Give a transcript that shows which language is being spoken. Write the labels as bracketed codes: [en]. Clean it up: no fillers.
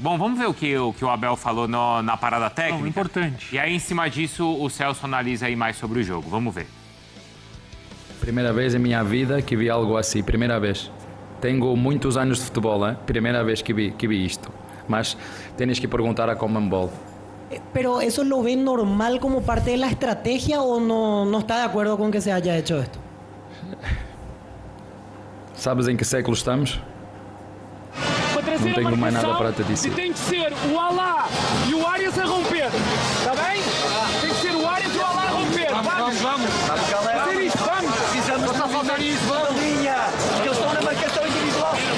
[pt] Bom, vamos ver o que o Abel falou na parada técnica. Importante. E aí, em cima disso, o Celso analisa aí mais sobre o jogo. Vamos ver. Primeira vez em minha vida que vi algo assim, primeira vez. Tenho muitos anos de futebol, primeira vez que vi isto. [es] Mas tienes que perguntar a Conmebol. ¿Pero eso lo ven normal como parte de la estrategia o no está de acuerdo con que se haya hecho esto? [pt] Sabes em que século estamos? Não tenho mais nada para te dizer. Tem que ser o Alá e o Arias a romper. Está bem? Tem que ser o Arias e o Alá a romper. Vamos. Fazer isto, vamos. Precisamos de fazer isso, vamos. Porque eles estão na marcação individual.